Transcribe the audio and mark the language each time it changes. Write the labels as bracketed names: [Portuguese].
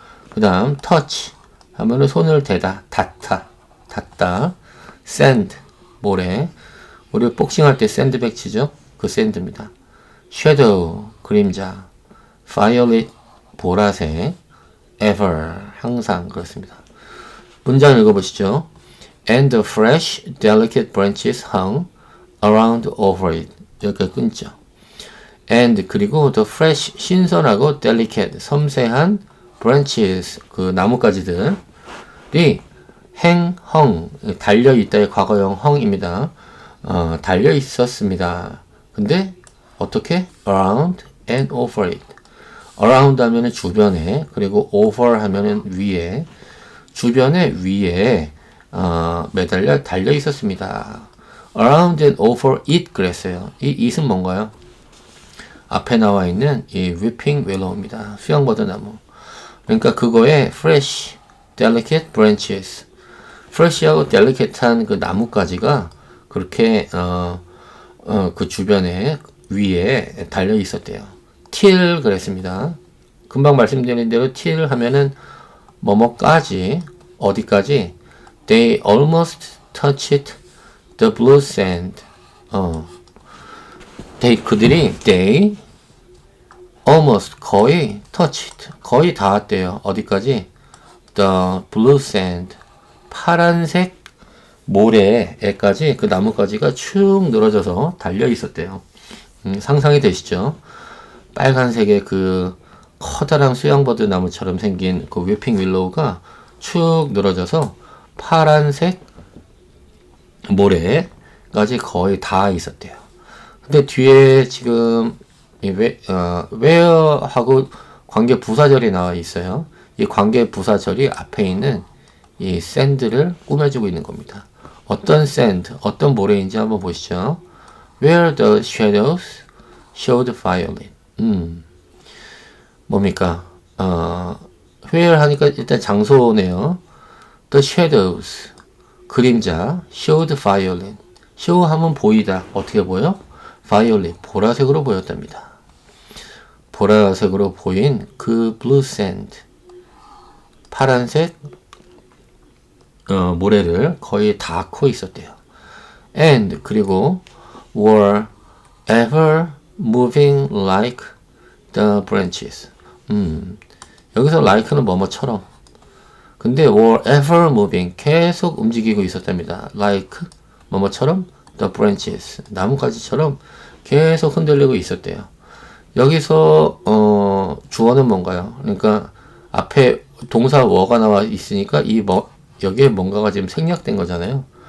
[Korean] 그 다음 touch 하면은 손을 대다, 닿다, sand, 모래, 우리 복싱할 때 샌드백 치죠? 그 샌드입니다. shadow, 그림자, violet, 보라색, ever, 항상 그렇습니다. 문장 읽어보시죠. [English] And the fresh, delicate branches hung around over it. [Korean] 여기까지 끊죠. And 그리고 [English] the fresh, [Korean] 신선하고 delicate, 섬세한 branches, 그 나뭇가지들이 hang, hung, 달려있다의 과거형 hung입니다. 달려 있었습니다. 근데 어떻게? [English] around and over it. [Korean] around 하면은 주변에, 그리고 over 하면은 위에, 주변에 위에 매달려 달려 있었습니다. [English] around and over it [Korean] 그랬어요. 이 it은 뭔가요? 앞에 나와 있는 이 weeping willow입니다. 수영버드나무. 그러니까 그거에 [English] fresh, delicate branches, [Korean] fresh하고 delicate한 그 나뭇가지가 그렇게 그 주변에 위에 달려 있었대요. till 그랬습니다. 금방 말씀드린 대로 till 하면은 뭐뭐까지, 어디까지? [English] They almost touched the blue sand. they almost [Korean] 거의 touched, 거의 닿았대요. 어디까지? [English] The blue sand. [Korean] 파란색 모래에까지 그 나뭇가지가 축 늘어져서 달려 있었대요. 상상이 되시죠? 빨간색의 그 커다란 수영버드 나무처럼 생긴 그 웨핑 윌로우가 축 늘어져서 파란색 모래까지 거의 다 있었대요. 근데 뒤에 지금 where하고 관계 부사절이 나와 있어요. 이 관계 부사절이 앞에 있는 이 sand를 꾸며주고 있는 겁니다. 어떤 sand, 어떤 모래인지 한번 보시죠. [English] Where the shadows showed violet. [Korean] 뭡니까? where 하니까 일단 장소네요. [English] The shadows, [Korean] 그림자, [English] showed violet. [Korean] show 하면 보이다. 어떻게 보여? violet, 보라색으로 보였답니다. 보라색으로 보인 그 blue sand, 파란색 모래를 거의 닿고 있었대요. [English] And [Korean] 그리고 [English] were ever moving like the branches. [Korean] 여기서 like는 뭐뭐처럼. 근데 [English] were ever moving, [Korean] 계속 움직이고 있었답니다. like 뭐뭐처럼 [English] the branches, [Korean] 나뭇가지처럼 계속 흔들리고 있었대요. 여기서 주어는 뭔가요? 그러니까 앞에 동사 were가 나와 있으니까 여기에 뭔가가 지금 생략된 거잖아요.